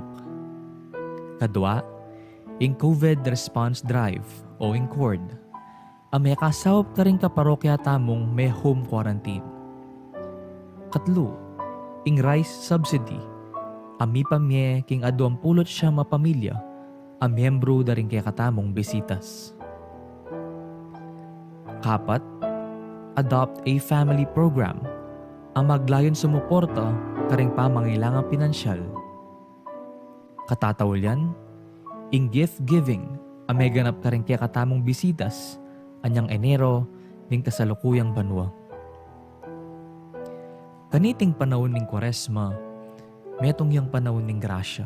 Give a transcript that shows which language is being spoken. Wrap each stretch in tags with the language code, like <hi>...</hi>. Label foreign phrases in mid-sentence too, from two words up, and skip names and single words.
<pam>Kadwa, ing COVID Response Drive o ing CORD, may kasawop ka rin kaparokya tamong may home quarantine. Katlo, ing</pam> <en>rice subsidy,</en> <pam>ami pamye king aduang pulot siya mapamilya, miyembro da rin kaya katamong bisitas. Kapat,</pam> <en>adopt a family program,</en> <pam>ang maglayon sumuporta karing pamangailangang pinansyal. Katatawalyan, ing gift giving, may ganap karing kaya katamong bisitas, anyang Enero ning kasalukuyang banwa. Kaniting panahon ning Kwaresma, metong yang panahon ning grasya.</pam>